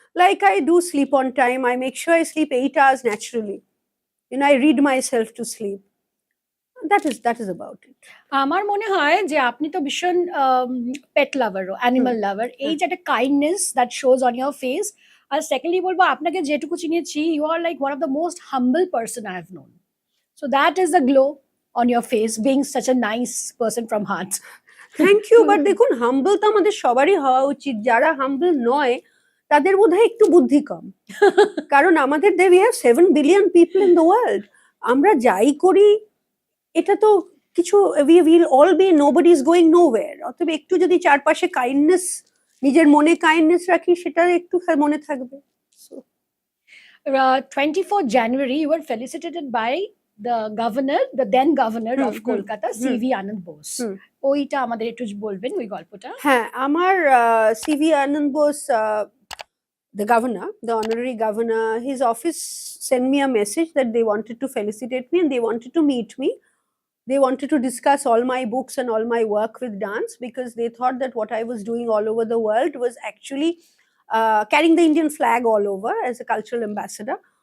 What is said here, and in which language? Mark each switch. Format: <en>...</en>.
<en>Like I do sleep on time. I make sure I sleep 8 hours naturally. I read myself to sleep. That is about it.</en> <bn>আমার মনে হয় যে আপনি তো ভীষণ পেট লাভারও, animal লাভার। এই যে একটা</bn> <en>Kindness that shows on your face.</en> <bn>আর secondly বলবো, আপনাকে যেটুকু চিনেছি,</bn> <en>You are like one of the most humble person I have known. So that is the glow on your face, being such a nice person from heart. Thank you.</en> <bn>But দেখুন, হাম্বল তো আমাদের সবারই হওয়া উচিত। যারা হাম্বল নয় তাদের বোধহয় একটু বুদ্ধি কম। কারণ আমাদের</bn> <en>we have 7 billion people in the world.</en> <bn>আমরা যাই করি এটা তো কিছু</bn> <en>we will all be nobody is going nowhere,</en> <bn>অতএব একটু যদি চারপাশে কাইন্ডনেস, নিজের মনে কাইন্ডনেস রাখি, সেটা একটু মনে থাকবে।</bn> <en>So 24th January, you were felicitated by the governor, the then governor of Kolkata, C.V. Anand Bose.</en> <bn>ওইটা আমাদের একটু বলবেন, ওই গল্পটা। হ্যাঁ, আমার C.V.</bn> <en>Anand Bose, the governor, the honorary governor, his office sent me a message that they wanted to felicitate me and they wanted to meet me. They wanted to discuss all my books and all my work with dance, because they thought that what I was doing all over the world was actually carrying the Indian flag all over as a cultural ambassador.</en>